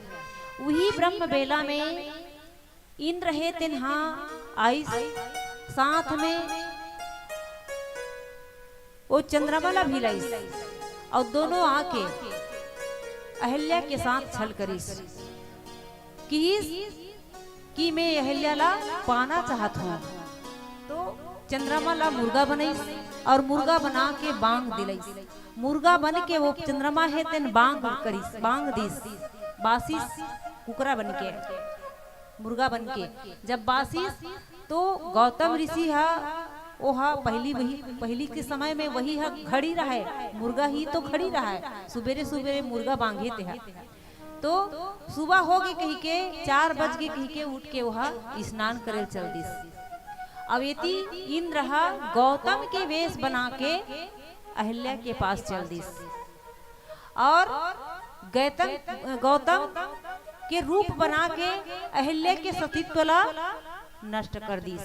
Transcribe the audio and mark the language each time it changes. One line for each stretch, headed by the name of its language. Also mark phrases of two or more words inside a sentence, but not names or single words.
Chhattisgarhi: वही ब्रह्म बेला में इंद्र है तिन्हा आई साथ में वो चंद्रमाला भी लाई, और दोनों आके अहिल्या के साथ छल करीस कि मैं अहिल्या ला पाना चाहत हूँ। तो चंद्रमा ला मुर्गा बनाईस और मुर्गा बना के बांग दिलाईस। मुर्गा बन के वो चंद्रमा है तेन बांग करीस, बांग दीस, बासीस कुकरा बन के, मुर्गा बन के जब बासीस तो गौतम ऋषि हा ओहा पहली के समय में वही हा खड़ी रहा है, मुर्गा ही तो खड़ी रहा है। सुबेरे सुबेरे मुर्गा बांगे थे, तो सुबह हो गई कही के 4 बज के कही के उठ के वहा स्नान करे चल दिस। अब यति इंद्र हा गौतम के वेश बना के अहिल्या के पास चल दिस, और गौतम के रूप बना के अहिल्या के सतीत्व ला नष्ट कर दिस।